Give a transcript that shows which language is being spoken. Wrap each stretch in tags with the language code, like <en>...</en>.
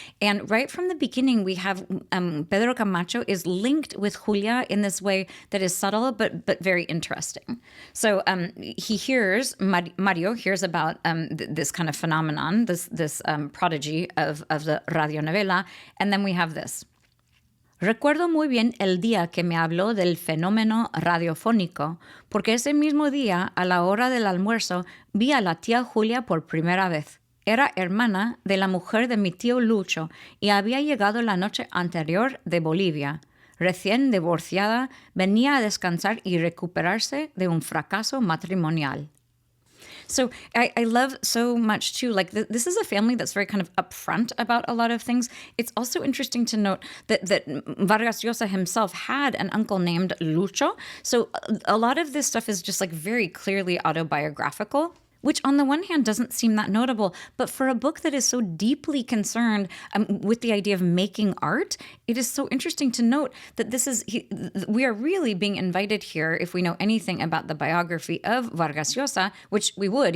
<en>And right from the beginning, we have Pedro Camacho is linked with Julia in this way that is subtle but very interesting. So Mario hears about this kind of phenomenon, this prodigy of the radionovela, and then we have this.</en> <es>Recuerdo muy bien el día que me habló del fenómeno radiofónico, porque ese mismo día, a la hora del almuerzo, vi a la tía Julia por primera vez. Era hermana de la mujer de mi tío Lucho y había llegado la noche anterior de Bolivia. Recién divorciada, venía a descansar y recuperarse de un fracaso matrimonial.</es> <en>So I love so much too, like this is a family that's very kind of upfront about a lot of things. It's also interesting to note that Vargas Llosa himself had an uncle named Lucho. So a lot of this stuff is just like very clearly autobiographical, which on the one hand doesn't seem that notable, but for a book that is so deeply concerned with the idea of making art, it is so interesting to note that we are really being invited here, if we know anything about the biography of Vargas Llosa, which we would.</en>